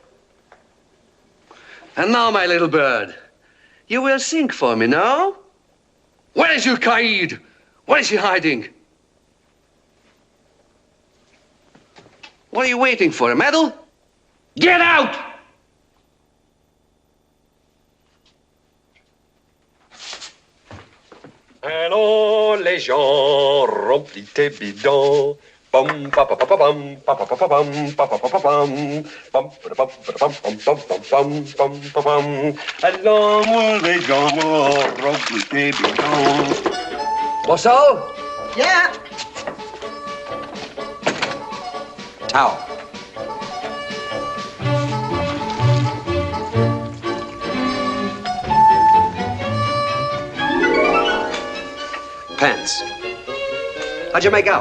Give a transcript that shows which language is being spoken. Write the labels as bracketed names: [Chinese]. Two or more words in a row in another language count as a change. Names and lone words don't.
[English] And now, my little bird, you will sing for me, no? Where is your Kaid? Where is he hiding? What are you waiting for, a medal? Get out! [French] Allons, les gens, remplis tes bidons. Pam, pa, pa, pa, pa, pam, pa, pa, pa, pa, pam, pa, pa, pa, pa, pam. Pam, pa, pa, pa, pam, pam, pam, pam, pam, pam, pam. Allons, les gens, remplis tes bidons. [English] Bossal? Yeah. Towel. Pants. How'd you make out?